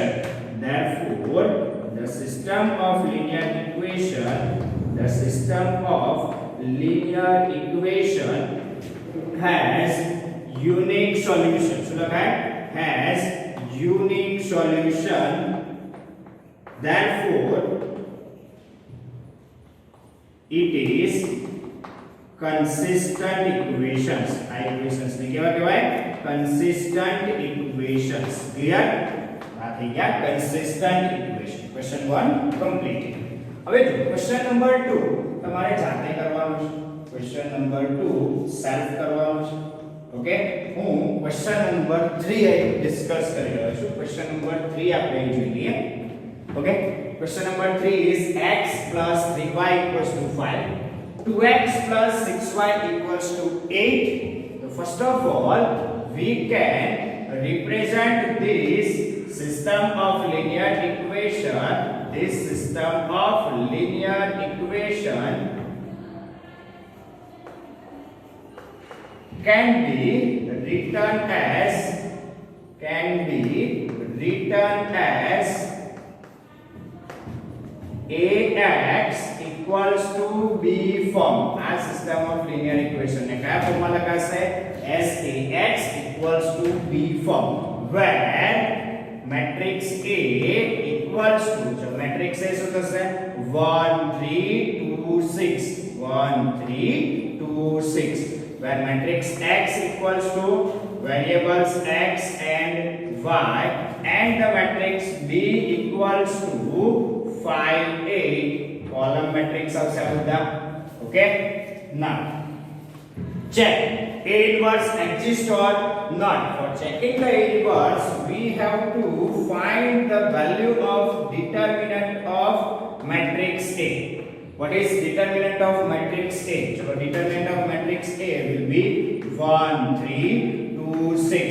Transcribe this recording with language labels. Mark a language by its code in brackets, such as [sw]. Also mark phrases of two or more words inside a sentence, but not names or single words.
[en] Therefore, the system of linear equation has unique solution. So look at has unique solution. Therefore, it is consistent equations. [gu] આ equations ને કેવા કહેવાય? [en] Consistent equations. Clear? [gu] આ થઈ ગયા [en] consistent equation. Question 1 complete. [gu] હવે જો [en] question number [gu] 2 તમારે જાતે કરવાનું છે. [en] question number [gu] 2 સેલ્ફ કરવાનું છે. ઓકે, હું [en] question number [gu] 3 અહીં ડિસ્કસ કરી રહ્યો છું. [en] question number [gu] 3 આપણે અહીં જોઈ લઈએ. [en] ઓકે, question number 3 is x plus 3y equals to 5, 2x plus 6y equals to 8. So first of all, we can represent this system of linear equation. This system of linear equation can be written as ax equals to b form. [gu] આ [en] system of linear equation [gu] ને કયા ફોર્મમાં લખાશે? [en] as ax equals to b form, where matrix A equals to, જો matrix A [gu] શું થશે? [en] 1 3 2 6, 1 3 2 6, where matrix x equals to variables x and y, and the matrix B equals to 5 8, column matrix [gu] આવશે આ બધા. [en] Okay, now check A inverse exists or not. For checking the A inverse, we have to find the value of determinant of matrix A. What is determinant of matrix A? So determinant of matrix A will be 1 3 2 6.